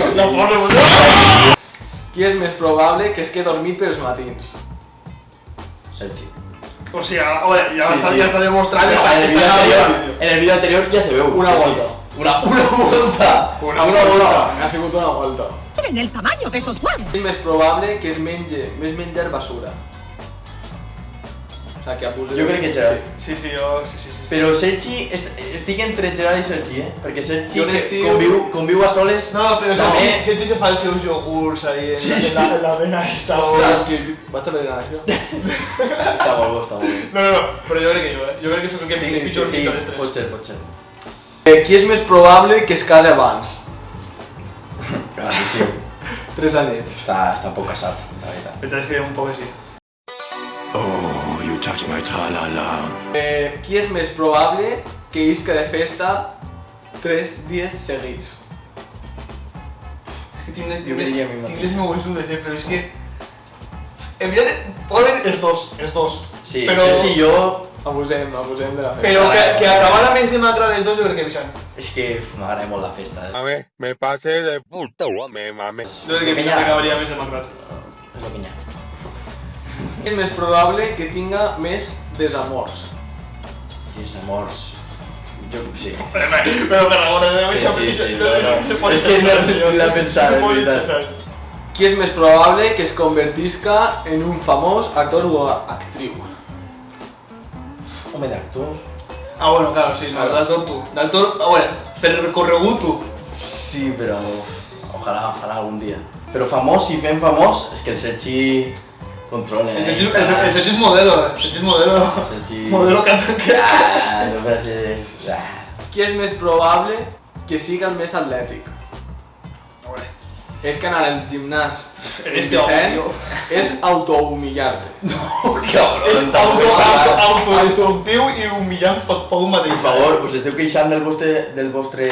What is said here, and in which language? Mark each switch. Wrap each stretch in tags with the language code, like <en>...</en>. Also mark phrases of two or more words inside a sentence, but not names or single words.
<ca>La força, Qui és més probable que es quedi dormit pels matins? Sergi. O sigui, ja està demostrat. En el vídeo anterior ja se veu. Una volta. Una volta. Una volta. Ha sigut una volta.</ca> <es>En el tamaño de esos huevos.</es> <ca>Qui és més probable que es mengi més menjar basura? O sigui, que abusi... Jo crec que Gerard. Sí, jo... Sí. Però Sergi, estic entre Gerard i Sergi, perquè Sergi Jo n'estic- conviu a soles. No, però també... Sergi se fa els seus iogurts ahí en la vena esta. Ostres, que vaig a veure això. Està molt bo. No, però jo crec que jo, Jo crec que és el que pitjor Sí, els tres. pot ser. Qui és més probable que es case abans? Claríssim. 3 anyets. Està poc casat, la veritat. Però és que un poc així.</ca> <en>Oh, you touch my tra-la-la.</en> <ca>Qui és més probable que isca de festa 3 dies seguits? És que tinc Jo diria a mi mateix. les meues dudes, però és que... En veritat, poden els dos. Sí, però... Sergi i jo... Abusem de la festa. Però que acabar la més demacra dels dos jo crec que Vicent. És que m'agrada molt la festa.</ca> <es>A ver, me pasé de puta, me mames.</es> <ca>Jo crec que Vicent acabaria més demacrat. És el que hi ha. Qui és més probable que tinga més desamors? I els amors... Jo... Sí. Però Tarragona, Sí. És que no l'he pensat, en veritat. Qui és més probable que es convertisca en un famós actor o actriu? Home, d'actor... Ah,</ca> <es>bueno, claro,</es> <ca>sí, d'actor tu. D'actor, per recorregut tu. Sí, però... Ojalà algun dia. Però famós, si fem famós, és que el Sergi... controla... El Sergi és modelo, El Sergi... Modelo que...</ca> <es>no parece...</es> <ca>Qui és més probable que siga el més atlètic? És que anar al gimnàs En en este Vicent audio. és autohumillar-te. És autodestructiu i humillant per un mateix. Per favor, us esteu queixant del vostre</ca>